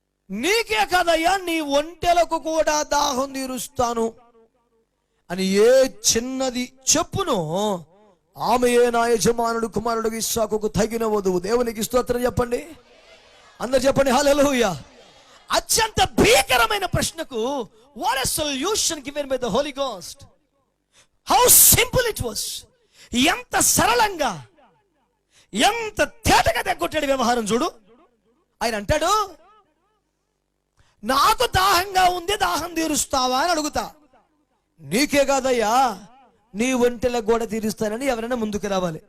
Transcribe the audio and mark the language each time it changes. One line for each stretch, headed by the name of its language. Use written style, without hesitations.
Telugu: నీకే కదయ్యా, నీ ఒంటెలకు కూడా దాహం తీరుస్తాను అని ఏ చిన్నది చెప్పును ఆమెయే నా యజమానుడు కుమారుడు ఇస్సాకుకు తగిన వధువు. దేవునికి స్తోత్రం చెప్పండి. అందరు చెప్పండి హల్లెలూయా. అత్యంత భీకరమైన ప్రశ్నకు
English: what a solution given by the Holy Ghost. How simple it was.
Telugu: ఎంత సరళంగా ఎంత తేటగా తగ్గొట్టాడు వ్యవహారం చూడు. ఆయన అంటాడు, నాకు దాహంగా ఉంది, దాహం తీరుస్తావా అని అడుగుతా. నీకే కాదయ్యా, నీ ఒంటెల గోడ తీరుస్తానని ఎవరైనా ముందుకు రావాలి.